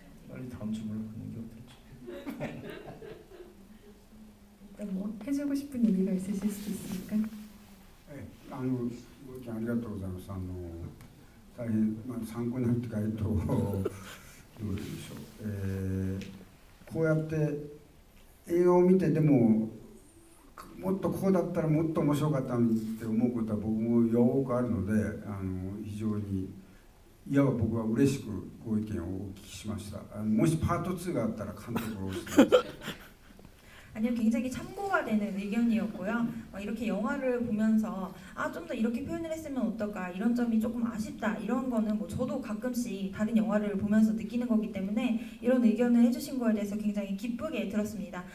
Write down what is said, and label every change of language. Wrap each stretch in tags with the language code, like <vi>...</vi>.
<ko>빨리 다음 질문을 받는 게 어떨지. 일단 뭐 해주고 싶은 얘기가 있으실 수도 있으니까.</ko> <ja>ご意見ありがとうございます。大変、参考になるというか、どうでしょう。こうやって映画を見てでももっとこうだったらもっと面白かったのにって思うことは僕もよくあるので、非常にいわば僕は嬉しくご意見をお聞きしました。もしパート2があったら監督をしてます。</ja> <ko>아니요, 굉장히 참고가 되는 의견이었고요. 이렇게 영화를 보면서 좀 더 이렇게 표현을 했으면 어떨까 이런 점이 조금 아쉽다 이런 거는 뭐 저도 가끔씩 다른 영화를 보면서 느끼는 거기 때문에 이런 의견을 해주신 거에 대해서 굉장히 기쁘게 들었습니다.</ko>